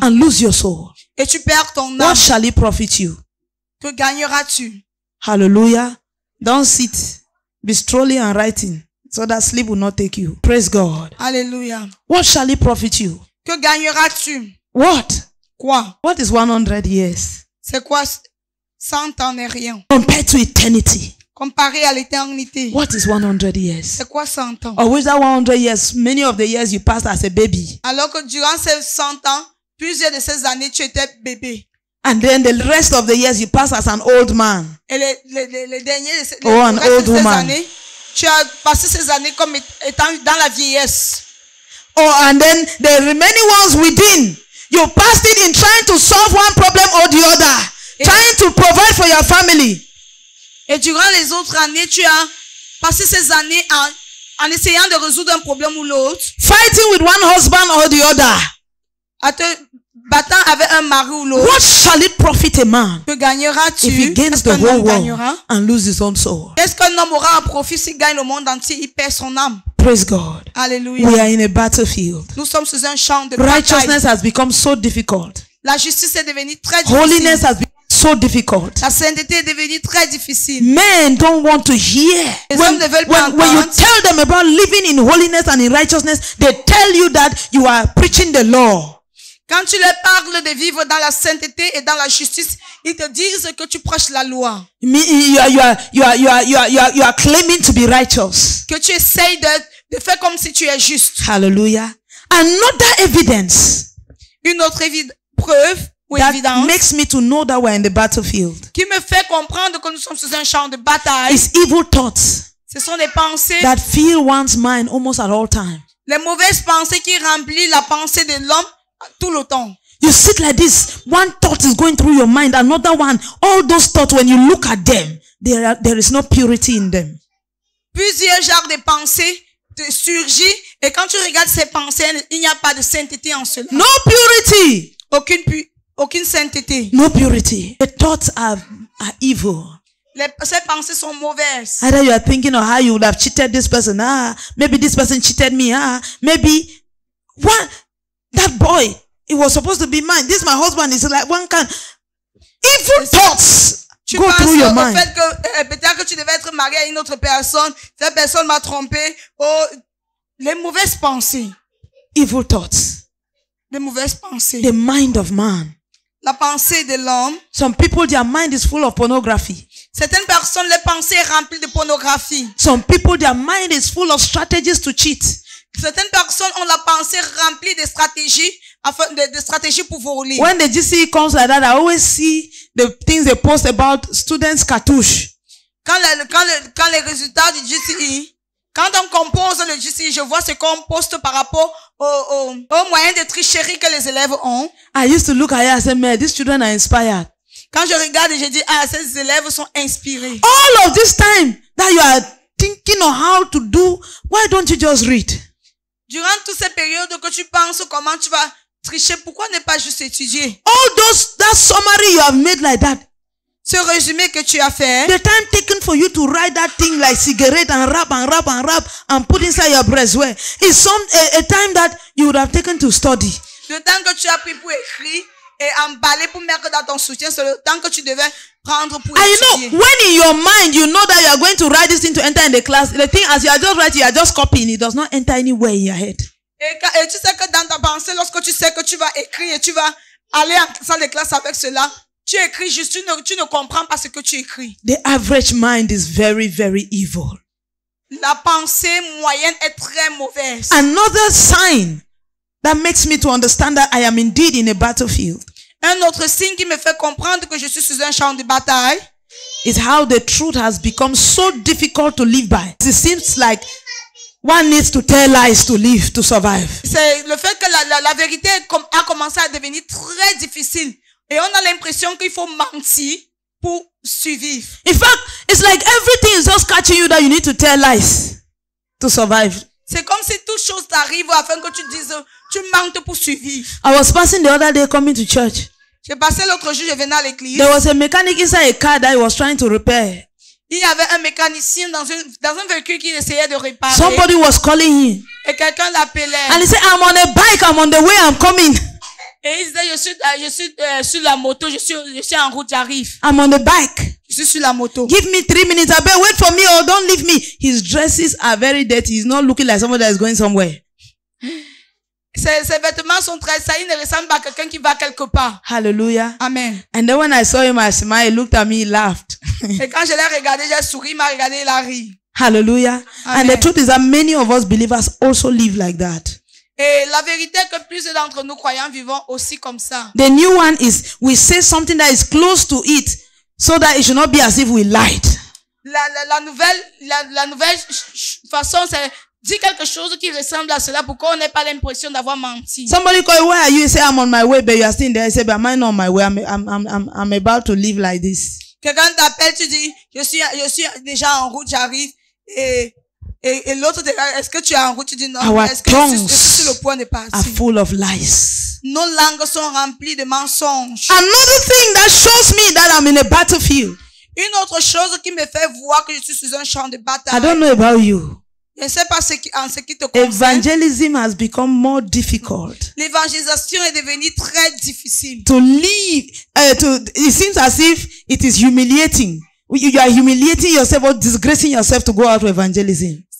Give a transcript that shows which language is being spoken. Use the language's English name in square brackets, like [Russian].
[English] And lose your soul. [French] Et tu perds ton âme. [English] What shall it profit you? [French] Que gagneras-tu? [English] Hallelujah. Don't sit. Be strolling and writing so that sleep will not take you. Praise God. [French] Alléluia. [English] What shall it profit you? [French] Que gagneras-tu? [English] What? [French] Quoi? [English] What is 100 years? [French] C'est quoi? 100 ans n'est rien. [English] Compared to eternity. [French] Comparé à l'éternité. [English] What is 100 years? [French] C'est quoi 100 ans? [English] Or with that 100 years, many of the years you passed as a baby. [French] Alors que durant ces 100 ans, plusieurs de ces années, tu étais bébé. [English] And then the rest of the years you pass as an old man. [French] Et les derniers de ces, [English] Oh, an [French] reste [English] old [French] de ces [English] woman. [French] années, tu as passé ces années comme étant dans la vieillesse. [English] Oh, and then the remaining ones within, you passed it in trying to solve one problem or the other. Trying to provide for your family. [French] Et durant les autres années, tu as passé ces années en essayant de résoudre un problème ou l'autre, [English] Fighting with one husband or the other. [French] à te battant avec un mari ou l'autre. [English] What shall it profit a man [French] Que gagneras-tu? [English] if he gains [French] Est-ce [English] the [French] qu'un [English] whole [French] homme [English] world [French] gagnera? [English] and loses his own soul? [French] Est-ce qu'un homme aura un profit s'il gagne le monde entier, il perd son âme? [English] Praise God. [French] Alléluia. [English] We are in a battlefield. [French] Nous sommes sous un champ de bataille. [English] Righteousness has become so difficult. [French] La justice est devenue très difficile. [English] Holiness has become so difficult. [French] La sainteté est devenue très difficile. [English] Men don't want to hear. [French] Les hommes ne veulent pas [English] When you [French] entendre. [English] tell them about living in holiness and in righteousness, they tell you that you are preaching the law. [French] Quand tu leur parles de vivre dans la sainteté et dans la justice, ils te disent que tu prêches la loi. [English] You are claiming to be righteous. [French] Que tu essayes de faire comme si tu es juste. [English] Hallelujah. Another evidence [French] Une autre preuve ou [English] that [French] évidence [English] makes me to know that we're in the battlefield [French] qui me fait comprendre que nous sommes sous un champ de bataille. [English] is evil thoughts [French] Ce sont des pensées, [English] that fill one's mind almost at all times. [French] les mauvaises pensées qui remplissent la pensée de l'homme tout le temps. [English] You sit like this, one thought is going through your mind, another one. All those thoughts, when you look at them, there is no purity in them. [French] Plusieurs genres de pensées te surgissent et quand tu regardes ces pensées, il n'y a pas de sainteté en cela. [English] No purity. [French] Aucune sainteté. [English] No purity. The thoughts are evil. [French] Ces pensées sont mauvaises. [English] Either you are thinking of how you would have cheated this person. Maybe this person cheated me. Maybe that boy, it was supposed to be mine. This my husband is like one kind. Evil thoughts [French] Tu [English] go [French] penses [English] through your [French] au [English] mind. [French] fait que peut-être que tu devais être marié à une autre personne. Cette personne m'a trompé. Oh, les mauvaises pensées. [English] Evil thoughts. [French] Les mauvaises pensées. [English] The mind of man. [French] La pensée de l'homme. [English] Some people, their mind is full of pornography. [French] Certaines personnes, les pensées remplies de pornographie. [English] Some people, their mind is full of strategies to cheat. [French] Certaines personnes ont la pensée remplie de stratégies, de stratégies pour voler. [English] When the GCE comes like that, I always see the things they post about students cartouche. [French] Quand les résultats du GCE, Quand on compose le GC, je vois ce qu'on poste par rapport aux moyens de tricherie que les élèves ont. [English] I used to look at it and say, man, these children are inspired. [French] Quand je regarde et je dis, ah, ces élèves sont inspirés. [English] All of this time that you are thinking of how to do, why don't you just read? [French] Durant toutes ces périodes que tu penses comment tu vas tricher, pourquoi ne pas juste étudier? [English] That summary you have made like that. [French] Ce résumé que tu as fait. [English] The time taken for you to write that thing like cigarette and wrap and put inside your breastwear is a time that you would have taken to study. [French] Le temps que tu as pris pour écrire et emballer pour mettre dans ton soutien, c'est le temps que tu devais prendre pour étudier. [English] You know, when in your mind you know that you are going to write this thing to enter in the class, the thing as you are just writing, you are just copying, it does not enter anywhere in your head. [French] Et tu sais que dans ta pensée, lorsque tu sais que tu vas écrire et tu vas aller en salle de classe avec cela, tu écris juste, tu ne comprends pas ce que tu écris. [English] The average mind is very, very evil. [French] La pensée moyenne est très mauvaise. [English] Another sign that makes me to understand that I am indeed in a battlefield. [French] Un autre signe qui me fait comprendre que je suis sur un champ de bataille [English] is how the truth has become so difficult to live by. It seems like one needs to tell lies to live, to survive. [French] C'est le fait que la vérité a commencé à devenir très difficile. Et on a l'impression qu'il faut mentir pour survivre. [English] In fact, it's like everything is just catching you that you need to tell lies to survive. [French] C'est comme si toute chose t'arrive afin que tu dises, tu mentes pour survivre. [English] I was passing the other day coming to church. [French] J'ai passé l'autre jour, je venais à l'église. [English] There was a mechanic inside a car that he was trying to repair. [French] Il y avait un mécanicien dans un véhicule qui essayait de réparer. [English] Somebody was calling him. [French] Et quelqu'un l'appelait. [English] And he said, I'm on a bike, I'm on the way, I'm coming. [French] Et il disait, je suis sur la moto, je suis en route, j'arrive. [English] I'm on the bike. [French] Je suis sur la moto. [English] Give me 3 minutes. I bet wait for me or don't leave me. His dresses are very dirty. He's not looking like somebody that is going somewhere. [French] Ses vêtements sont très sales. Il ne ressemble pas à quelqu'un qui va quelque part. [English] Hallelujah. Amen. And then when I saw him, I smiled. He looked at me, he laughed. [French] Et quand je l'ai regardé, j'ai souri, il m'a regardé, il a ri. [English] Hallelujah. Amen. And the truth is that many of us believers also live like that. [French] Et la vérité est que plusieurs d'entre nous croyants vivons aussi comme ça. [English] The new one is we say something that is close to it so that it should not be as if we lied. [French] La nouvelle façon, c'est dire quelque chose qui ressemble à cela pour qu'on n'ait pas l'impression d'avoir menti. [English] Somebody call you, where are you? You say, I'm on my way, but you are still there. You say, but am I not on my way? I'm about to live like this. [French] Quelqu'un t'appelle, tu dis, je suis déjà en route, j'arrive. Et l'autre te dit, est-ce que tu es en route? Tu dis non. [English] Our [French] Est-ce que je suis sur le point de [English] are [French] partir? [English] full of lies. [French] Nos langues sont remplies de mensonges. [English] Another thing that shows me that I'm in a battlefield. [French] Une autre chose qui me fait voir que je suis sur un champ de [English] I [French] bataille. [English] don't know about you. [French] Je ne sais pas en ce qui te concerne. [English] Evangelism has become more difficult. [French] L'évangélisation est devenue très difficile. [English] To live, it seems as if it is humiliating. You are humiliating yourself or disgracing yourself to go out to evangelism.